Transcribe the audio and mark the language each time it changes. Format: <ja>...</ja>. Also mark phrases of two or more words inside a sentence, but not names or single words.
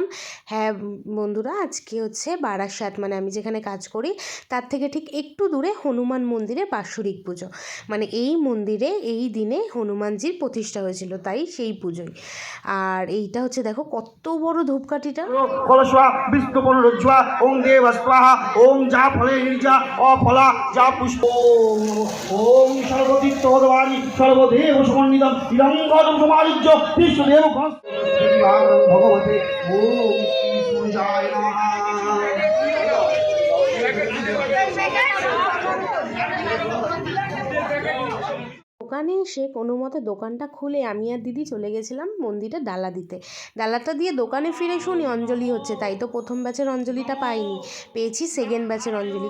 <bn>হ্যাঁ বন্ধুরা, আজকে হচ্ছে বারাসাত, মানে আমি যেখানে কাজ করি তার থেকে ঠিক একটু দূরে হনুমান মন্দিরে বাৎসরিক পুজো। মানে এই মন্দিরে এই দিনে হনুমানজির প্রতিষ্ঠা হয়েছিল, তাই সেই পুজোই। আর এইটা হচ্ছে দেখো কত বড় ধূপকাঠিটা।</bn> <sa>ओम जा फले ईर्जा अफला जा पुष्प ओम सर्वतीर्थवदवारी सर्वदेव समन्वितम इदंगदं समायुज्य विष्णुदेव भगवते ओम श्री सूर्याय नमः।</sa> <bn>দোকানে এসে কোনো মতে দোকানটা খুলে আমি আর দিদি চলে গেছিলাম মন্দিরে ডালা দিতে। ডালাটা দিয়ে দোকানে ফিরে শুনি অঞ্জলি হচ্ছে, তাই তো প্রথম ব্যাচের অঞ্জলিটা পাইনি, পেয়েছি সেকেন্ড ব্যাচের অঞ্জলি।</bn>